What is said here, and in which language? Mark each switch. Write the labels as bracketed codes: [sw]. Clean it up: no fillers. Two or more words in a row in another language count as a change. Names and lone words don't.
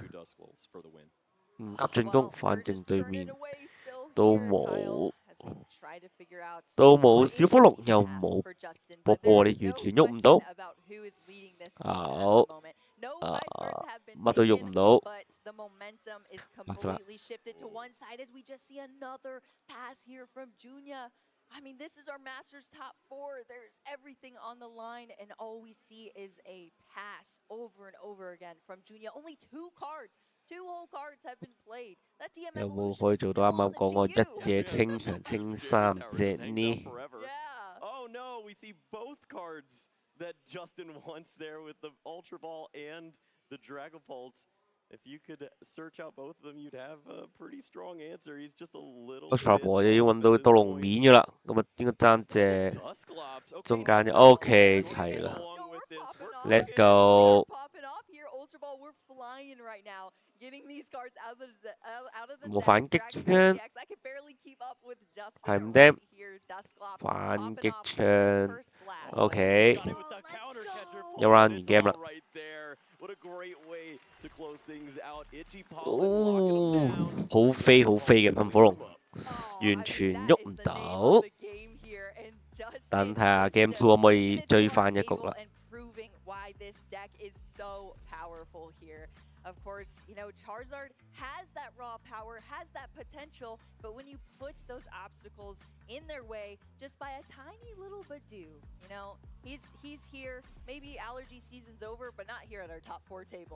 [yue] 唔急進攻，反正對面都冇小火龍，又冇波波，你完全喐唔到。好，乜都喐唔到。 [en] I mean, this is our Masters top 4. There's everything on the line, and all we see is a pass over and over again from Junya. Only 2 cards. 2 whole cards have been played. That DM [yue] 有冇可以做到啱啱講我一夜清場清3隻呢？ [en] Yeah. Oh no, we see both cards that Justin wants there with the Ultra Ball and the Dragapult. If you could search out both of them, you'd have a pretty strong answer. He's just a little [yue] Ultra Ball 又要揾到多龍面㗎啦，咁啊應該爭隻中間嘅 OK 齊啦。 [en] Let's go. Ultra Ball, we're flying right now. Getting these cards out of the [yue] 冇反擊槍，係唔掂。反擊槍 OK， 有 round 完 game 啦。哦，好飛嘅噴火龍，完全喐唔到。等睇下 Game 2可唔可以追翻一局啦。 [en] Of course, you know, Charizard has that raw power, has that potential, but when you put those obstacles in their way just by a tiny little Badoo, you know, he's here. Maybe allergy season's over, but not here at our top 4 table.